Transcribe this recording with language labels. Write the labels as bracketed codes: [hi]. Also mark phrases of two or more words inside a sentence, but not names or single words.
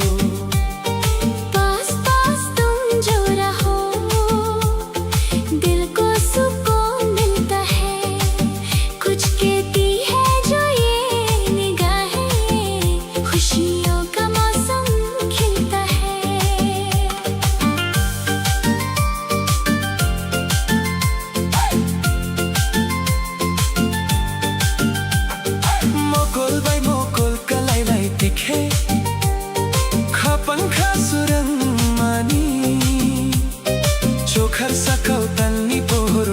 [hi] पास पास तुम जो रहो दिल को सुकून मिलता है कुछ कहती है जो ये निगाहें खुशियों का मौसम खिलता है [trp] Mokol by mokol kalai tikhe Khapang khasurang mani Chokhar sakau talni po